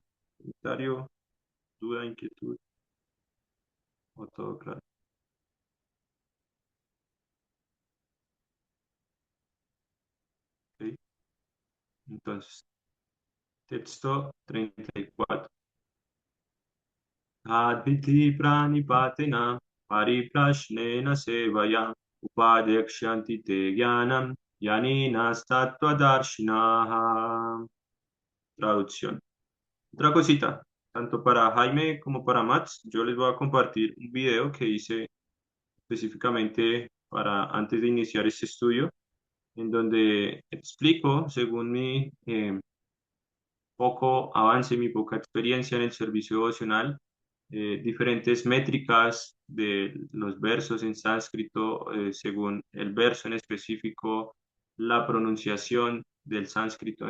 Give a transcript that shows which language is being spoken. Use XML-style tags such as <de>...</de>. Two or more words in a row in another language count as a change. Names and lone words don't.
<es>¿Comentario? ¿Duda? ¿Inquietud? ¿O todo claro? Ok. Entonces, texto 34.</es> <sa>अद्विति प्रणिपातिन परिप्रश्नेन सेवया उपदेक्ष्यन्ति ते ज्ञानम् यानिन दर्शिनः.</sa> <es>Traducción. Otra cosita, tanto para Jaime como para Mats, yo les voy a compartir un video que hice específicamente para antes de iniciar este estudio, en donde explico, según mi poco avance, mi poca experiencia en el servicio devocional, diferentes métricas de los versos en sánscrito, según el verso en específico, la pronunciación del sánscrito.</es>